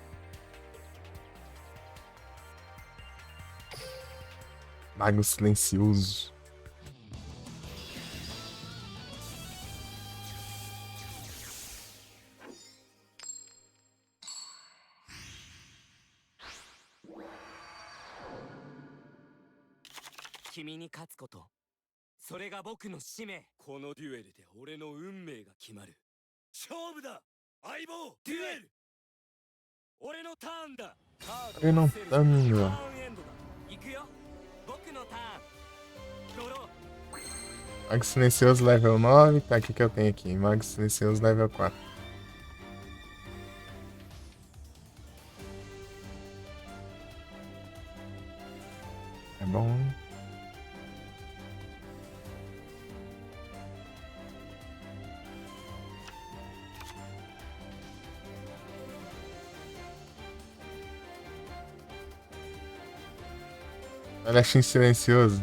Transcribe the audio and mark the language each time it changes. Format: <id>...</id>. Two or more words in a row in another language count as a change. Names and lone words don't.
<pt>Mago Silencioso.</pt> <ja>君に勝つこと. それが僕の使命。このデュエルで俺の運命が決まる。勝負だ相棒デュエル俺のターンだカード</ja> <pt>Eu</pt> <ja>を</ja> <pt>não</pt> <ja>捨てる</ja> <pt>tá</pt> <ja>ター</ja> <pt>no.</pt> <ja>ンエンドだ行くよ僕のターンドロー</ja> <pt>Mago Silencioso level 9. Tá, o que que eu tenho aqui? Mago Silencioso level 4. É bom, hein? Olha, silencioso.</pt>